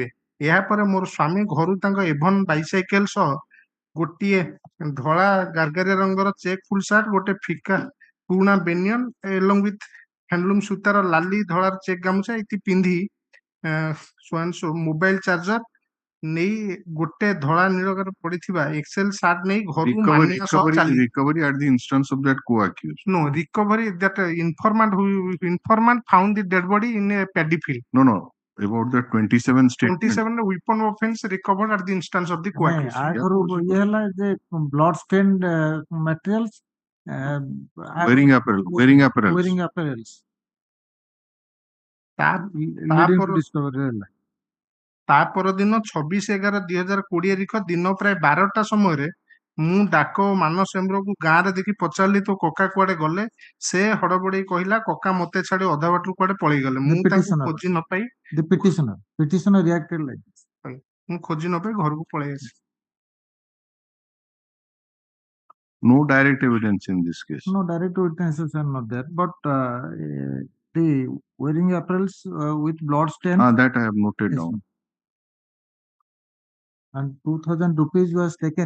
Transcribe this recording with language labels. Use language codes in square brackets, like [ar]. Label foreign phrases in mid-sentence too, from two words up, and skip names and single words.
[or] ଏହାପରେ ମୋର ସ୍ୱାମୀ ଘରୁ ତାଙ୍କ ଏଭନ ବାଇସାଇକେଲ ସହ ଗୋଟିଏ ଧଳା ଗାର୍ଗାରିଆ ରଙ୍ଗର [en] check full shirt, [or] ଗୋଟେ ଫିକା ପୁରୁଣା ବେନିୟନ [en] along with handloom [or] ସୂତାର ଲାଲି ଧଳାର ଚେକ୍ ଗାମୁଛା ଇତି ପିନ୍ଧି [en] mobile charger [or] ନେଇ ଗୋଟେ ଧଳା ନୀଳର ପଡିଥିବା ଏକ୍ସେଲ ସାର୍ଟ ନେଇ ଘରୁ ମାନିଆ ସହ ଚାଲି [en] Recovery at the instance of that co-accused. No, recovery that informant found the dead body in a paddy field. No. About the 27 statement. 27 weapon offense recovered at the instance of the co-accused. Blood stained materials. Wearing apparel. Wearing apparels. [or] ତା ପରଦିନ 26/11/2020 ତାରିଖ ଦିନ ପ୍ରାୟ 12ଟା ସମୟରେ ମୁଁ ଡାକ ମାନସ ହେମ୍ବ୍ରମକୁ ଗାଁରେ ଦେଖି ପଚାରିଲି ତୋ କକା କୁଆଡେ ଗଲେ? ସେ ହଡବଡେଇ କହିଲା କକା ମତେ ଛାଡି ଅଧା ବାଟରୁ କୁଆଡେ ପଳେଇଗଲେ। ମୁଁ ତାଙ୍କୁ ଖୋଜି ନ ପାଇ [en] petitioner reacted like this. [or] ମୁଁ ଖୋଜି ନ ପାଇ ଘରକୁ ପଳେଇ ଆସିଲି। [en] No direct evidence in this case. No direct witnesses are not there, but the wearing apparels with blood stain. That I have noted down. And 2,000 rupees was taken.